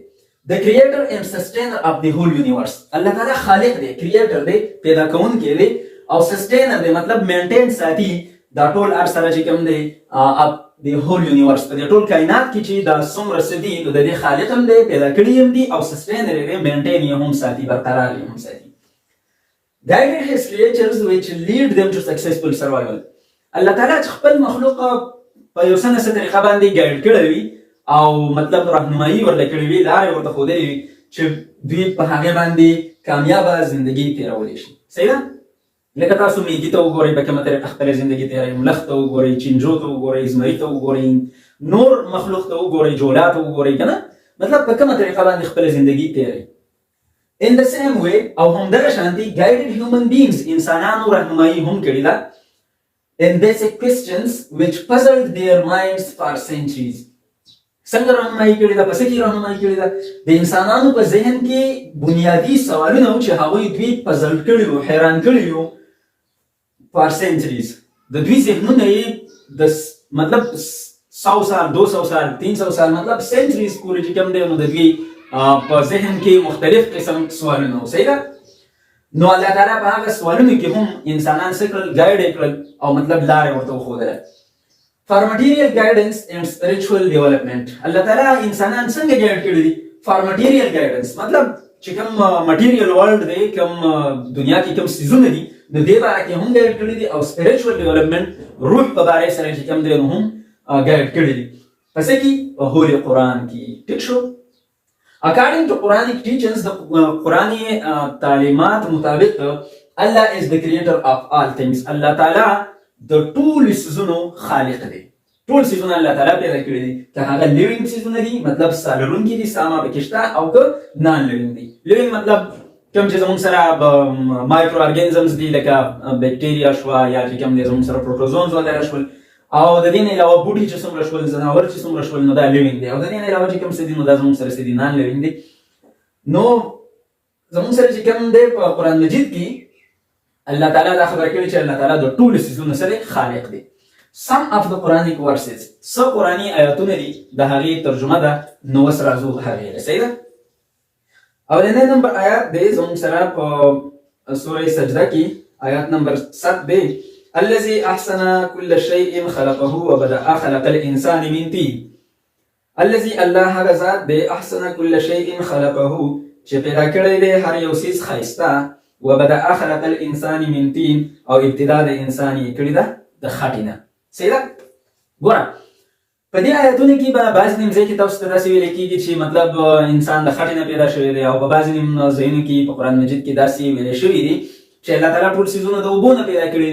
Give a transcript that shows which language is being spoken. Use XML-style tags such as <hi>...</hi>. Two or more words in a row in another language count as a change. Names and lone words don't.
<ps>د</ps> <en>creator and sustainer of the whole universe.</en> <ps>الله تعالی خالق دی، کریټر دی، پیدا کوونکی دی، او سسټینر دی مطلب مینټین ساتي دا ټول هر سره چې کوم دی</ps> <en>of the whole universe.</en> <ps>په دې ټول کائنات کې چې دا څومره څه دي نو د دې خالق هم دی، پیدا کړي هم دي، او سسټینر یې دی، مینټین یې هم ساتي، برقرار یې هم ساتي.</ps> <en>guided his creatures which lead them to successful survival.</en> <ps>الله تعالی چې خپل مخلوق په یو څه طریقه باندې ګایډ کړی وي او مطلب راهنمایي ورله کړې وي، لارې ورته ښودلې وي چې دوی په هغې باندې کامیابه زندګي تېرولی شي. صحیح ده؟ لکه تاسو میږي ته وګورئ په کومه طریقه خپله زندګي تېروي، ملخ ته وګورئ، چینجو ته وګورئ، زمري ته وګورئ، نور مخلوق ته وګورئ، جولا ته وګورئ، که نه مطلب په کومه طریقه باندې خپله زندګي تېروي.</ps> <en>In the same way</en> <ps>او همدغه شانتي</ps> <en>guided human beings</en> <ps>انسانانو رهنمایي هم کړې ده</ps> <en>in basic questions which puzzled their minds for centuries.</en> <ps>څنګه رهنمایي کړې ده؟ په څه کې رهنمایي کړې ده؟ د انسانانو په ذهن کې بنیادي سوالونه وو چې هغوی دوی پزل کړي وو، حیران کړي وو</ps> <en>for centuries.</en> <ps>د دوی ذهنونه یې د مطلب 100 سال 200 سال 300 سال مطلب centuries پورې چې کوم دی نو د دوی په ذهن کې مختلف قسم سوالونه وو. صحیح ده؟ نو الله تعالی په هغه سوالونو کې هم انسانان څه کړل؟ ګایډ یې کړل او مطلب لارې ورته وښودله.</ps> <en>For material guidance and spiritual development.</en> <ps>الله تعالی انسانان څنګه ګایډ کړي دي؟</ps> <en>For material guidance</en> <ps>مطلب چې کوم</ps> <en>material world</en> <ps>دی، کوم دنیا کې کوم څیزونه دي نو دې باره کې هم ګایډ کړي دي، او</ps> <en>spiritual development</en> <ps>روح په باره سره چې کوم دی نو هم ګایډ کړي دي. په څه کې؟ په هولي قرآن کې. ټیک شو؟</ps> <en>According to Quranic teachings, the</en> <ps>قرآني تعلیمات مطابق</ps> <en>Allah is the creator of all things.</en> <ps>الله تعالی د ټولو څیزونو خالق دی. ټول څیزونه الله تعالی پیدا کړي دي، که هغه لیوینګ څیزونه دي مطلب ساه لرونکي دي، ساه ما پکې شته، او که</ps> <en>non living</en> <ps>دي. لیوینګ مطلب کوم چې زموږ سره</ps> <en>micro organisms</en> <ps>دي لکه بیکټیریا شوه، یا چې کوم دی زموږ سره پروټوزونز وغیره شول، او د دې نه علاوه بوټي چې څومره شول، ځناور چې څومره شول نو دا لیوینګ دی، او د دې نه علاوه چې کوم څه دي نو دا زموږ سره څه دي؟</ps> <en>non living</en> <ps>دي. نو زموږ سره چې کوم دی په قرآن مجید کې الله تعالی دا خبره کړې چې الله تعالی د ټولو څیزونو سره خالق دی.</ps> <en>Some of the Quranic verses،</en> <ps>څه قرآني آیاتونه دي د هغې ترجمه ده نو اوس راځو هغې ته. صحیح ده؟ اولنی نمبر آیات دی زموږ سره په سورې سجده کې آیات نمبر 7 دی.</ps> <ar>الذي احسن كل شيء خلقه وبدأ خلق الانسان من طين.</ar> <ps>الذي الله هغه ذات دی</ps> <ar>احسن كل شيء خلقه</ar> <ps>چې پیدا کړی دی هر یو څیز ښایسته،</ps> <ar>وبدأ خلق الانسان من طين</ar> <ps>او ابتدا د انسان یې کړې ده د خټې نه. صحیح ده؟ ګوره په دې آیاتونو کې به بعضې نیم ځای کې تاسو ته داسې ویلی کېږي چې مطلب انسان د خټې نه پیدا شوی دی، او په بعضې نیم ځایونو کې په قرآن مجید کې داسې ویلی شوي دي چې الله تعالی ټول څیزونه د اوبو نه پیدا کړي.</ps>